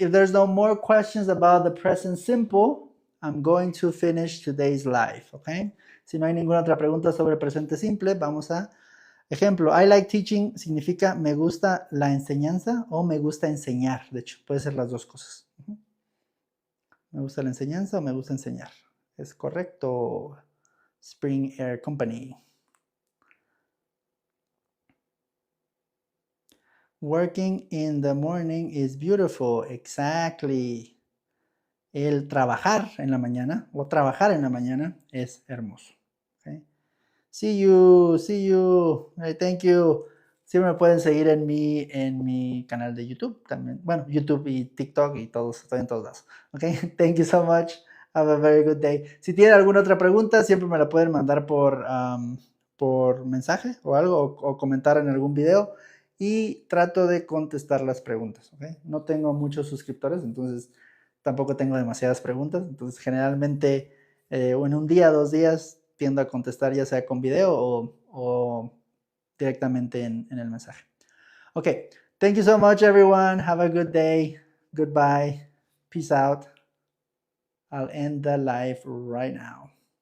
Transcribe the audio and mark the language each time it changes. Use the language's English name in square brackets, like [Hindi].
[English] If there's no more questions about the present simple, I'm going to finish today's live, okay? [Spanish] Si no hay ninguna otra pregunta sobre presente simple, vamos a ejemplo. [English] I like teaching [Spanish] significa me gusta la enseñanza o me gusta enseñar. De hecho, puede ser las dos cosas. Me gusta la enseñanza o me gusta enseñar. Es correcto. [English] Spring Air Company. Working in the morning is beautiful. Exactly. [Spanish] El trabajar en la mañana o trabajar en la mañana es hermoso. Okay. [English] See you. Hey, thank you. [Spanish] Siempre me pueden seguir en mi canal de YouTube también. Bueno, YouTube y TikTok y todos, estoy en todos lados. [English] Okay, thank you so much. Have a very good day. [Spanish] Si tienen alguna otra pregunta, siempre me la pueden mandar por mensaje o algo, o comentar en algún video y trato de contestar las preguntas. ¿Okay? No tengo muchos suscriptores, entonces tampoco tengo demasiadas preguntas. Entonces, generalmente en un día, 2 días, tiendo a contestar ya sea con video o directamente en el mensaje. [English] Okay, thank you so much, everyone. Have a good day. Goodbye. Peace out. I'll end the live right now.